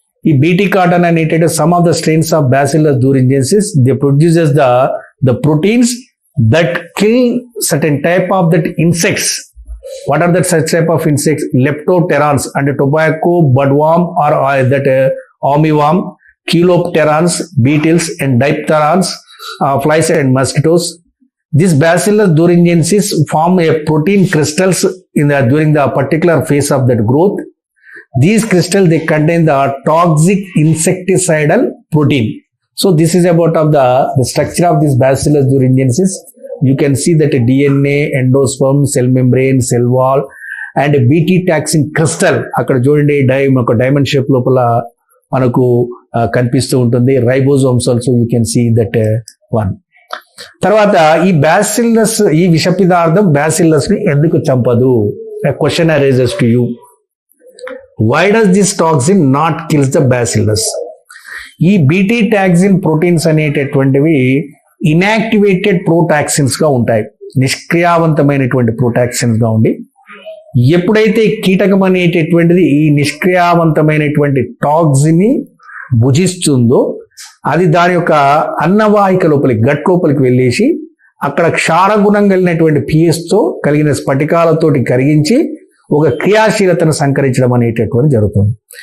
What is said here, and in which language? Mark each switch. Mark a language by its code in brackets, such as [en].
[en] ఈ BT cotton అనేటటువంటి some of the strains of Bacillus thuringiensis they produces the proteins that kill certain type of that insects. What are that such type of insects? Leptopterans and tobacco budworm or that armyworm, Chilopterans, beetles and diphterans, flies and mosquitoes. These Bacillus thuringiensis form a protein crystals during the particular phase of that growth. These crystals, they contain the toxic insecticidal protein. So this is about of the structure of this Bacillus thuringiensis. You can see that DNA, endosperm, cell membrane, cell wall and BT taxin crystal [te] అక్కడ చూడండి ఒక diamond shape లోపల మనకు కనిపిస్తూ ఉంటుంది. [en] Ribosomes also you can see that one. [te] తర్వాత ఈ bacillus, ఈ విష పదార్థం బ్యాసిల్లస్ ని ఎందుకు చంపదు? [en] Question arises to you. Why does this toxin not kills the bacillus? [te] ఈ బీటీ టాక్సిన్ ప్రోటీన్స్ అనేటటువంటివి ఇన్యాక్టివేటెడ్ ప్రోటాక్సిన్స్ గా ఉంటాయి, నిష్క్రియావంతమైనటువంటి ప్రోటాక్సిన్స్ గా ఉండి ఎప్పుడైతే కీటకం అనేటటువంటిది ఈ నిష్క్రియావంతమైనటువంటి టాక్సిన్ ని భుజిస్తుందో అది దాని యొక్క అన్నవాహిక లోపలికి గట్ లోపలికి వెళ్ళేసి అక్కడ క్షారగుణం కలిగినటువంటి పిఎస్ తో కలిగిన స్ఫటికాలతోటి కరిగించి ఒక క్రియాశీలతను సంకరించడం అనేటటువంటి జరుగుతుంది.